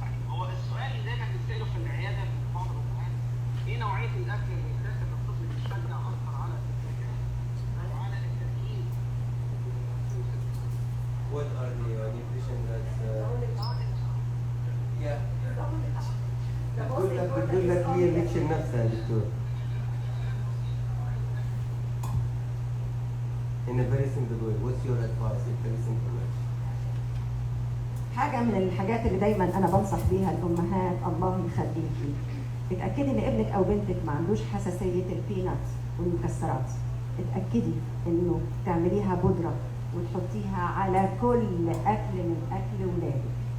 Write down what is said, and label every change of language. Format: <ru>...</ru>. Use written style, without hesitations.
<ar>هو السؤال اللي دايما بنسأله في العيادة من فترة وفات، ايه نوعية الأكل اللي يتاكل للطفل بيشجع أكتر على الذكاء وعلى التركيز؟</ar> <en>What are the nutrition that?</en> <ar>Yeah. بتقول لك هي الليكشن نفسها دكتور.</ar> <en>In a very simple way, what's your advice in very simple way?</en> <ar>حاجة من الحاجات اللي دايما أنا بنصح بيها الأمهات, الله يخليكي, اتأكدي إن ابنك أو بنتك ما عندوش حساسية البينات والمكسرات. اتأكدي إنه تعمليها بودرة وتحطيها على كل أكل من أكل ولادك.</ar>